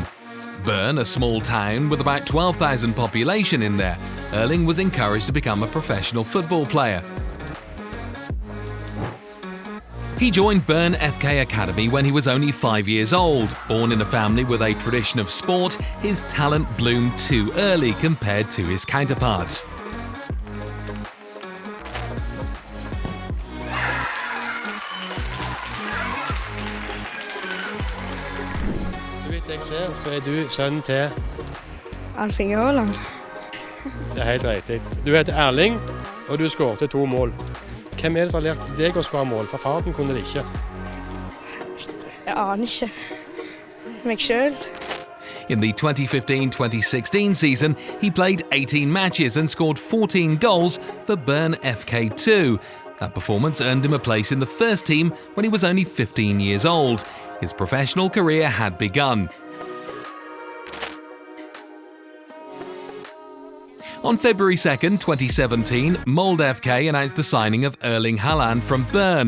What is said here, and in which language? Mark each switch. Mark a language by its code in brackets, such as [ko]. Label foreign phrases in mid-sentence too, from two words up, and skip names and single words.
[en] Bern, a small town with about 12,000 population in there, Erling was encouraged to become a professional football player. He joined Bern FK Academy when he was only 5 years old. Born in a family with a tradition of sport, his talent bloomed too early compared to his counterparts. [no] Så vidt jeg ser, så du sønnen til Erling Haaland. Det helt riktig. Du heter Erling, og du skåret 2 mål. Hvem det som har lært deg å skåre mål? For faren kunne det ikke. Jeg aner ikke. Meg selv. [en] In the 2015-2016 season, he played 18 matches and scored 14 goals for Bern FK2. That performance earned him a place in the first team when he was only 15 years old. His professional career had begun. On February 2nd, 2017, Molde FK announced the signing of Erling Haaland from Bern.